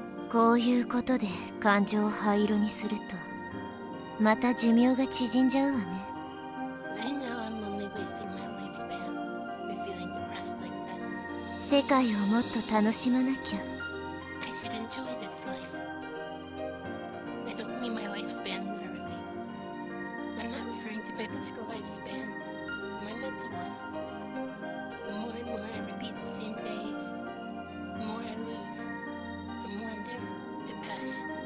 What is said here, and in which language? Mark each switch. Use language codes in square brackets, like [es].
[ja] こういうことで感情を灰色にすると、また寿命が縮んじゃうわね。 [en] I know I'm only wasting my lifespan by feeling depressed like this. [ja] 世界をもっと楽しまなきゃ。 [en] I should enjoy this life. I don't mean my lifespan literally. I'm not referring to my physical lifespan, my mental one. The more and more I repeat the same days, the more I lose, from wonder to passion.